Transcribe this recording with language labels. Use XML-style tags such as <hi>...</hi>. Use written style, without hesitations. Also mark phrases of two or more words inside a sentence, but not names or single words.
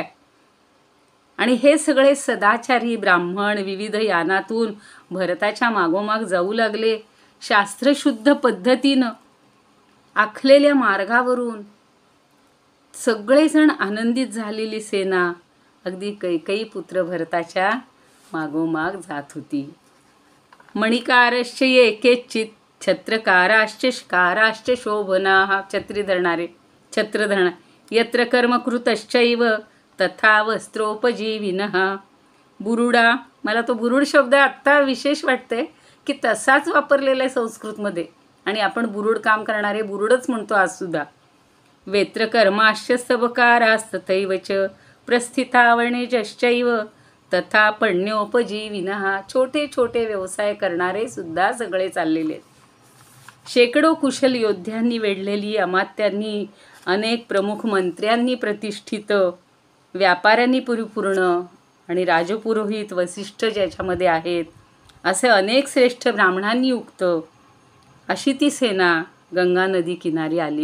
<mr>आणि हे सगळे सदाचारी ब्राह्मण विविध यानातून भरताच्या मागोमाग जाऊ लागले. शास्त्रशुद्ध पद्धतीनं आखलेल्या मार्गावरून सगळेजण आनंदित झालेली सेना अगदी कैकेयी पुत्र भरताच्या मागोमाग जात होती.</mr> <sa>मणिकारश्च ये केचित छत्रकाराश्च शकाराश्च शोभनाः.</sa> <mr>छत्री धरणारे, छत्र धरणार.</mr> <sa>यत्र कर्मकृतश्चैव तथा वस्त्रोपजीविनः.</sa> <mr>बुरुडा, मला तो बुरुड शब्द आत्ता विशेष वाटते की तसाच वापरलेला आहे संस्कृतमध्ये आणि आपण बुरुड काम करणारे बुरुडच म्हणतो आजसुद्धा.</mr> <sa>वेत्रकर्माश्च स्तबकारास्तथैव च प्रस्थितावणेजश्चैव तथा पण्योपजीविनः.</sa> <mr>छोटे छोटे व्यवसाय करणारे सुद्धा सगळे चाललेले आहेत. शेकडो कुशल योद्ध्यांनी वेढलेली, अमात्यांनी, अनेक प्रमुख मंत्र्यांनी प्रतिष्ठित, व्यापाऱ्यांनी परिपूर्ण आणि राजपुरोहित वसिष्ठ ज्याच्यामध्ये आहेत असे अनेक श्रेष्ठ ब्राह्मणांनी युक्त अशी ती सेना गंगा नदी किनारी आली.</mr>